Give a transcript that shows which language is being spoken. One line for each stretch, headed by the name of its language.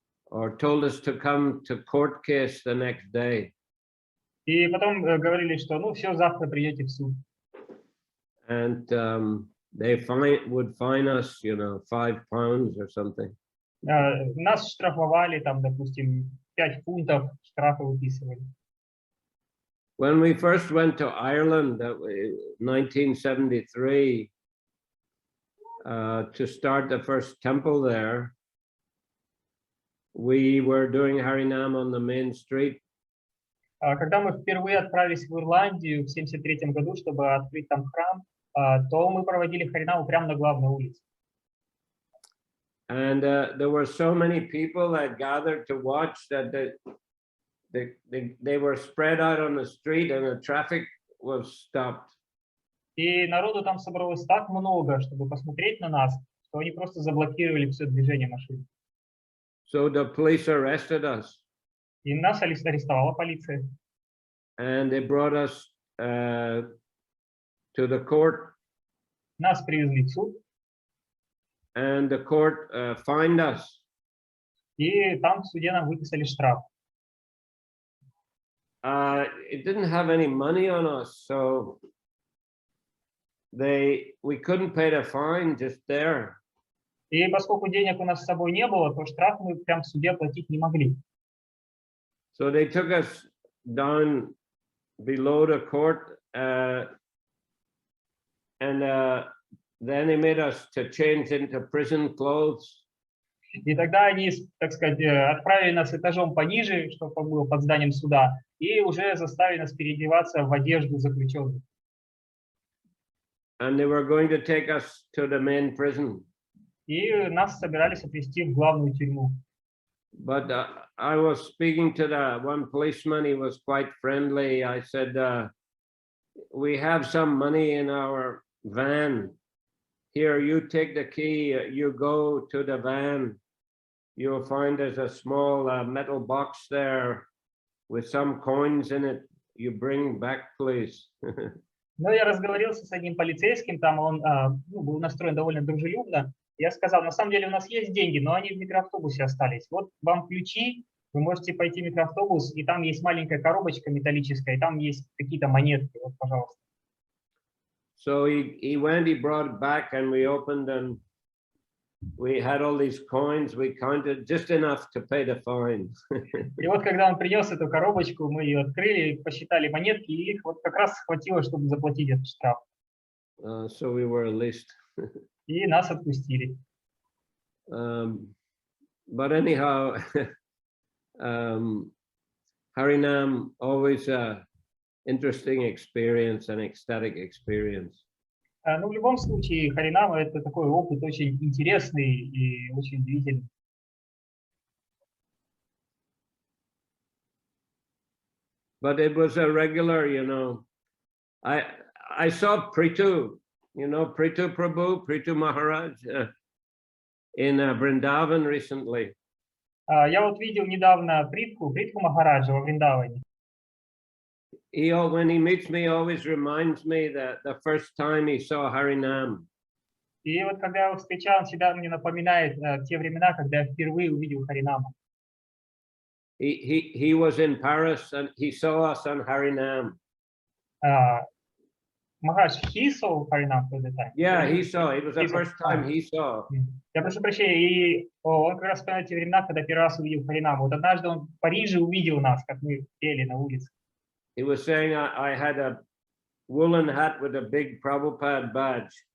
English: Or told us to come to court case the next day.
Russian: И потом говорили, что, ну, все, завтра придете в суд.
English: And they would fine us, you know, £5 or something.
Russian: Нас штрафовали, там, допустим, 5 фунтов штрафа выписывали.
English: When we first went to Ireland, 1973, to start the first temple there, we were doing Harinam on the main street.
Russian: Когда мы впервые отправились в Ирландию в 1973 году, чтобы открыть там храм, то мы проводили Харинаму прямо на главной улице.
English: And there were so many people that gathered to watch that they were spread out on the street and the traffic was stopped.
Russian: И народу там собралось так много, чтобы посмотреть на нас, что они просто заблокировали все движение машин.
English: So the police arrested us.
Russian: И нас арестовала полиция.
English: And they brought us to the court.
Russian: Нас привезли в суд.
English: And the court fined us.
Russian: И там в суде нам выписали штраф.
English: It didn't have any money on us, so we couldn't pay the fine just there.
Russian: И поскольку денег у нас с собой не было, то штраф мы прям в суде платить не могли.
English: So they took us down below the court then he made us to change into prison clothes.
Russian: И тогда они, так сказать, отправили нас этажом пониже, чтобы было под зданием суда, и уже заставили нас переодеваться в одежду заключенных.
English: And they were going to take us to the main prison.
Russian: И нас собирались отвезти в главную тюрьму.
English: But I was speaking to the one policeman. He was quite friendly. I said, we have some money in our van. Here, you take the key, you go to the van. You'll find there's a small metal box there with some coins in it. You bring back, please.
Russian: Но я разговорился с одним полицейским, там он был настроен довольно дружелюбно. Я сказал, на самом деле у нас есть деньги, но они в микроавтобусе остались. Вот вам ключи, вы можете пойти в микроавтобус, и там есть маленькая коробочка металлическая, и там есть какие-то монетки. Вот, пожалуйста.
English: So he went, he brought it back, and we opened, and we had all these coins. We counted just enough to pay the fine.
Russian: И вот когда он принес эту коробочку, мы ее открыли, посчитали монетки, и их вот как раз хватило, чтобы заплатить этот штраф.
English: So we were released.
Russian: И нас отпустили.
English: But anyhow, Harinam always interesting experience and ecstatic experience.
Russian: Ну, в любом случае, Харинама — это такой опыт очень интересный и очень удивительный.
English: But it was a regular, you know. I saw Prithu, you know, Prithu Prabhu, Prithu Maharaj in Vrindavan recently.
Russian: Я вот видел недавно Притху Махараджа во Вриндаване.
English: When he meets me, he always reminds me that the first time he saw Harinam.
Russian: И вот когда я его встречал, он всегда мне напоминает те времена, когда я впервые увидел Харинама.
English: He was in Paris and he saw us on Harinam. Maharaj, he saw Harinam at the time? Yeah, he saw. It was the first time he saw.
Russian: Я прошу прощения, и он как раз вспоминает те времена, когда первый раз увидел Харинама. Вот однажды он в Париже увидел нас, как мы пели на улице.
English: He was saying I had a woolen hat with a big Prabhupada badge.